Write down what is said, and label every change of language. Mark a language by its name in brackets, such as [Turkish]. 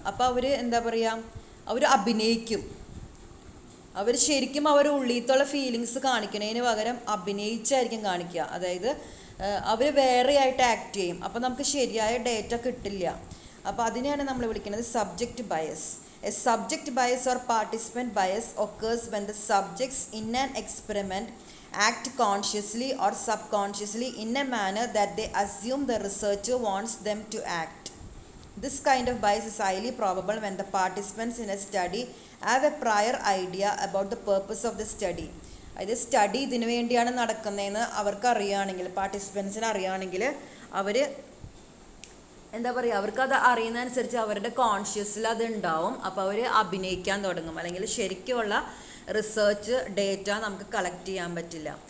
[Malayalam] അപ്പോൾ അവർ എന്താ പറയുക, അവർ അഭിനയിക്കും. അവർ ശരിക്കും അവർ ഉള്ളിലത്തുള്ള ഫീലിങ്സ് കാണിക്കുന്നതിന് പകരം അഭിനയിച്ചായിരിക്കും കാണിക്കുക. അതായത് അവർ വേറെ ആയിട്ട് ആക്ട് ചെയ്യും. അപ്പോൾ നമുക്ക് ശരിയായ ഡേറ്റ കിട്ടില്ല. അപ്പോൾ അതിനെയാണ് നമ്മൾ വിളിക്കുന്നത് subject bias. [English] A subject bias or participant bias occurs when the subjects in an experiment act consciously or subconsciously in a manner that they assume the researcher wants them to act. This kind of bias is highly probable when the participants in a study have a prior idea about the purpose of the study. [Malayalam] അതായത് study ഇതിനു വേണ്ടിയാണ് നടക്കുന്നതെന്ന് അവർക്ക് അറിയുകയാണെങ്കിൽ, പാർട്ടിസിപ്പൻസിന് അറിയുകയാണെങ്കിൽ അവർ എന്താ പറയുക, അവർക്കത് അറിയുന്നതനുസരിച്ച് അവരുടെ കോൺഷ്യസിൽ അത് ഉണ്ടാവും. അപ്പോൾ അവർ അഭിനയിക്കാൻ തുടങ്ങും, അല്ലെങ്കിൽ ശരിക്കുമുള്ള റിസർച്ച് ഡേറ്റ നമുക്ക് കളക്ട് ചെയ്യാൻ പറ്റില്ല.